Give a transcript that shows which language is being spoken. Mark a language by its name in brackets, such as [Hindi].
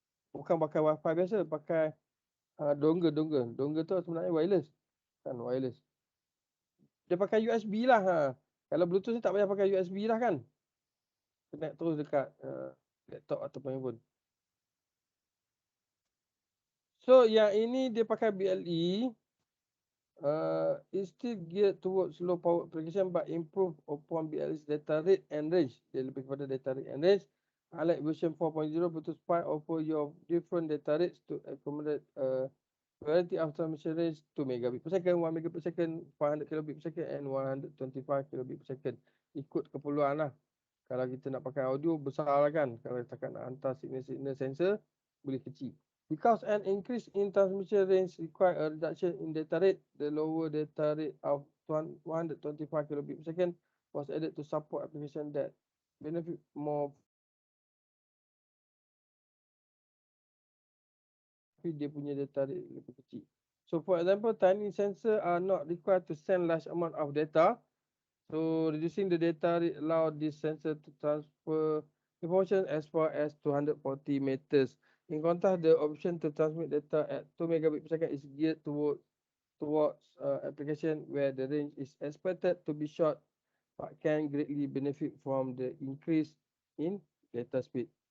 [Malay] Bukan pakai wifi biasa, pakai dongle. Dongle tu sebenarnya wireless. Kan wireless. Dia pakai USB lah. Kalau Bluetooth ni tak payah pakai USB lah kan. Connect terus dekat laptop ataupun handphone. So yang ini dia pakai BLE. [English] It's still geared towards low power application but improve upon BLE's data rate and range. [Malay] Dia lebih kepada [English] data rate and range. Unlike version 4.0, Bluetooth 5 offer you different data rates to accommodate variety of transmission range 2 megabit per second, 1 megabit per second, 500 kilobit per second and 125 kilobit per second. [Malay] Ikut keperluan lah. Kalau kita nak pakai audio besar lah kan. Kalau kita nak hantar signal sensor, boleh kecil. [English] Because an increase in transmission range require a reduction in data rate, the lower data rate of 125 kilobit per second was added to support application that benefit more. [Malay] Tapi dia punya data rate lebih kecil. [English] So for example, tiny sensor are not required to send large amount of data. So reducing the data rate allow this sensor to transfer information as far as 240 meters. In contrast, the option to transmit data at 2 megabit per second is geared towards application where the range is expected to be short but can greatly benefit from the increase in data speed.